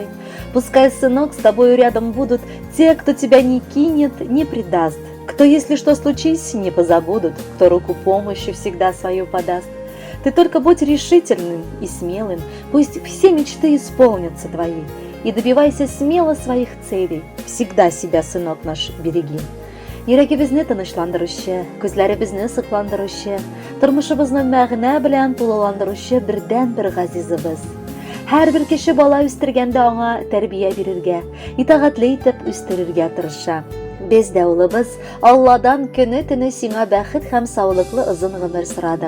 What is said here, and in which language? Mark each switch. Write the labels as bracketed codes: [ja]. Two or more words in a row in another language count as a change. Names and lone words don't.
[ru] Пускай, сынок, с тобою рядом будут те, кто тебя не кинет, не предаст, кто, если что случись, не позабудут, кто руку помощи всегда свою подаст. Ты только будь решительным и смелым, пусть все мечты исполнятся твои, и добивайся смело своих целей. Всегда себя, сынок наш, береги. [tt] Йөрәгебезне тынычландыручы, күзләребезне сыкландыручы, тормышыбызны мәгънә белән тулыландыручы бердән-бер газизыбыз. Һәрбер кеше бала үстергәндә аңа тәрбия бирергә, итәгатьле итеп үстерергә тырыша. Без дә улыбыз Алладан көне-төне сиңа бәхет һәм саулыклы озын гомер сорадык.